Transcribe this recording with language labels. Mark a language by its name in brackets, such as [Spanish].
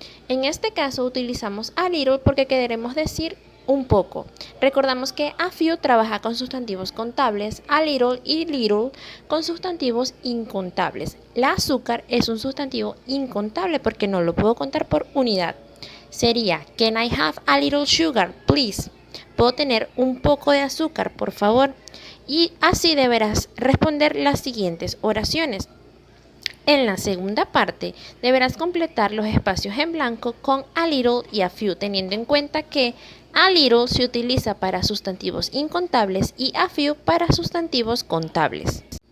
[Spanish] En este caso utilizamos a little porque queremos decir un poco. Recordamos que a few trabaja con sustantivos contables, a little y little con sustantivos incontables. La azúcar es un sustantivo incontable porque no lo puedo contar por unidad. [English] Sería, can I have a little sugar, please? [Spanish] ¿Puedo tener un poco de azúcar, por favor? Y así deberás responder las siguientes oraciones. En la segunda parte deberás completar los espacios en blanco con a little y a few, teniendo en cuenta que a little se utiliza para sustantivos incontables y a few para sustantivos contables.